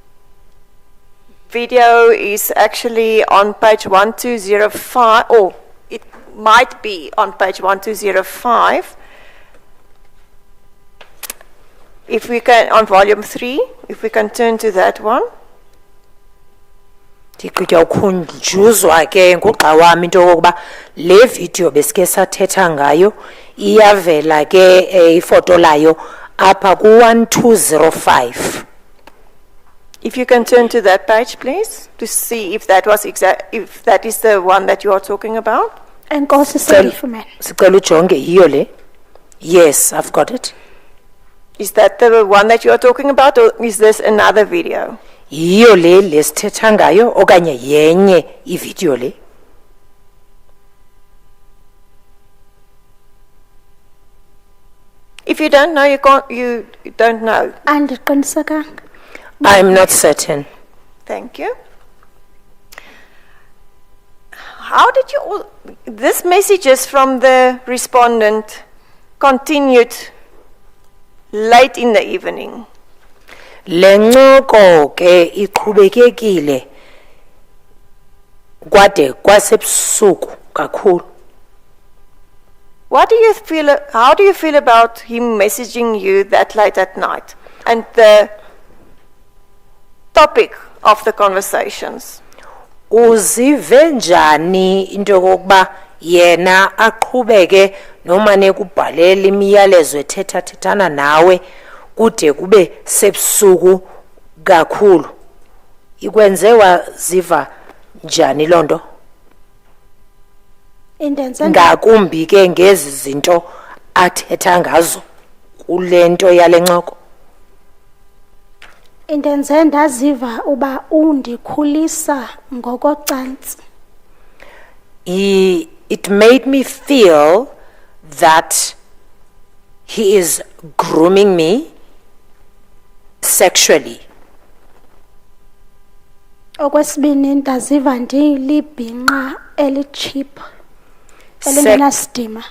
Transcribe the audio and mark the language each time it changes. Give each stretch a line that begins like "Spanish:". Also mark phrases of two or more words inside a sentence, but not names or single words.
English: video is actually on page 1205, or it might be on page 1205. If we can, on volume 3, if we can turn to that one.
Xhosa: Ndikukhunjuzwa ke ngugxa wami into yokuba le video besike sathetha ngayo iyavela ke ifoto layo apha ku-1205.
English: If you can turn to that page, please, to see if that was if that is the one that you are talking about.
Xhosa: Enkosi Selifumene. Sicela ujonge yiyo le.
English: Yes, I've got it. Is that the one that you are talking about, or is this another video?
Xhosa: Yiyo le lesithetha ngayo okanye yenye ivideo le?
English: If you don't know, you don't know.
Xhosa: Andiqinisekanga.
English: I'm not certain. Thank you. How did you this messages from the respondent continued late in the evening?
Xhosa: Le ncoko ke iqhubekekile kwade kwasebusuku kakhulu.
English: What do you feel, how do you feel about him messaging you that late at night and the topic of the conversations?
Xhosa: Uzive njani into yokuba yena aqhubeke noma nekubhalela imiyalezo ethethathethana nawe kude kube sebusuku kakhulu. Ikwenze waziva njani lonto? Intenze Ngakumbi ke ngezi zinto athetha ngazo kulento yale ncoko. intenze ndaziva uba undikhulisa ngokocantsi.
English: It made me feel that he is grooming me sexually.
Xhosa: Okwesibini ndaziva ndilibhinqa elicheap elingenasidima.